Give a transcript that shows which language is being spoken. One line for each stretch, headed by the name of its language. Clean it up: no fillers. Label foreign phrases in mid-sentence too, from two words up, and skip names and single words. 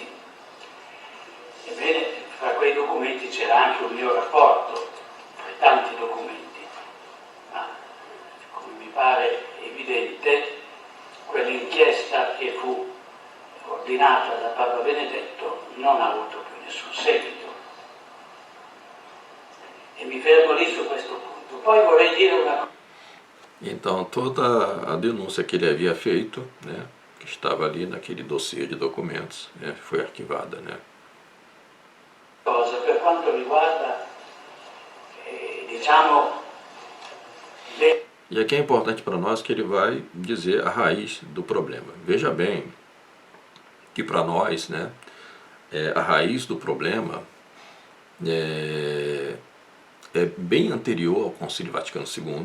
Italian: Ebbene, fra quei documenti c'era anche un mio rapporto, fra i tanti documenti, ma come mi pare evidente, quell'inchiesta che fu ordinata da Papa Benedetto non ha avuto più nessun seguito. E mi fermo lì su questo punto. Poi vorrei dire una cosa.
Portuguese: Então toda a denúncia que ele havia feito, né, que estava ali naquele dossiê de documentos, foi arquivada, né?
Italian: Per quanto riguarda, diciamo,
Portuguese: E aqui é importante para nós que ele vai dizer a raiz do problema. Veja bem que para nós, né, a raiz do problema é bem anterior ao Concílio Vaticano II.